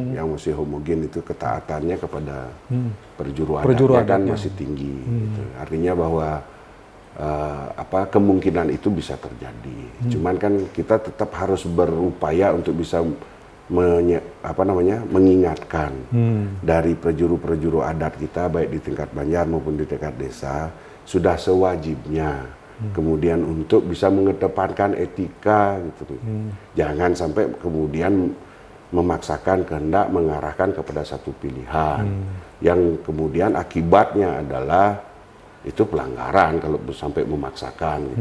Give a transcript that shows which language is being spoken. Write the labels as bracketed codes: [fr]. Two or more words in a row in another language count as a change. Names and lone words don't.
[id] Yang masih homogen itu ketaatannya kepada perjuruan kan masih tinggi. Gitu. Artinya bahwa kemungkinan itu bisa terjadi. Cuman kan kita tetap harus berupaya untuk bisa mengingatkan dari perjuru-perjuru adat kita baik di tingkat Banjar maupun di tingkat desa sudah sewajibnya kemudian untuk bisa mengedepankan etika gitu. Jangan sampai kemudian memaksakan kehendak mengarahkan kepada satu pilihan yang kemudian akibatnya adalah itu pelanggaran kalau sampai memaksakan gitu.